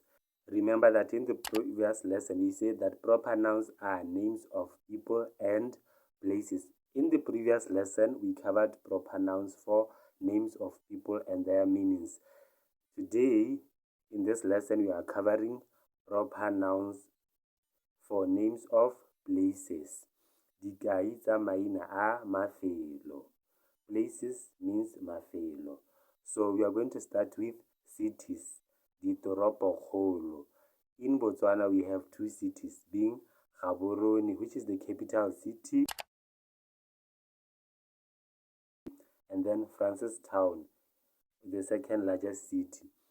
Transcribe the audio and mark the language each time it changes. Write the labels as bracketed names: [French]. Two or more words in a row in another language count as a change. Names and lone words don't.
[English] Remember that in the previous lesson we said that proper nouns are names of people and places. In the previous lesson we covered proper nouns for names of people and their meanings. Today, in this lesson, we are covering proper nouns for names of places. [Tswana] Dikai tsa maina a mafelo. [English] Places means mafelo. So we are going to start with cities. [Tswana] Ditoropokgolo. [English] In Botswana, we have two cities, being Gaborone, which is the capital city, and then Francistown, the second largest city.